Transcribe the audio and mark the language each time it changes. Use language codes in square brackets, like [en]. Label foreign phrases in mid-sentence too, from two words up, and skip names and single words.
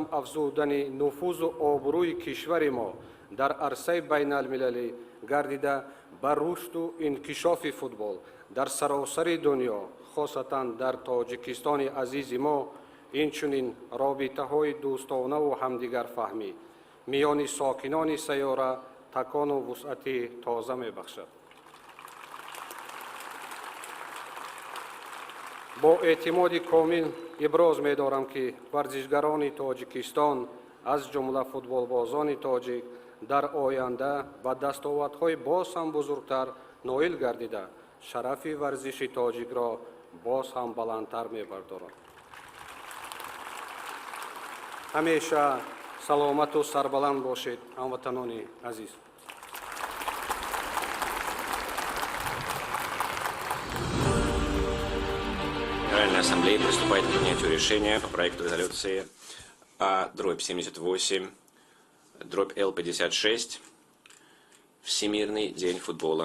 [fa] افزودن نفوذ و آبروی کشور ما در عرصه بین المللی گردیده بر رشد و انکشاف فوتبال در سراسر دنیا، خاصتاً در تاجیکستان عزیز ما، اینچنین رابطه های دوستانه و همدیگر فهمی میان ساکنان سیاره [tg] такону вусъати тоза мебахшад. бо эътимоди комил иброз медорам ки варзишгарони тоҷикистон аз ҷумла футболбозони тоҷик дар оянда ба дастовардҳои боз ҳам бузургтар ноил гардида шарафи варзиши тоҷикро боз ҳам баландтар мебардоранд. ҳамеша саломату сарбаланд бошед ҳамватанони азиз. [ru] Генеральная ассамблея приступает к принятию решения по проекту резолюции А/78/Л56 «Всемирный день футбола».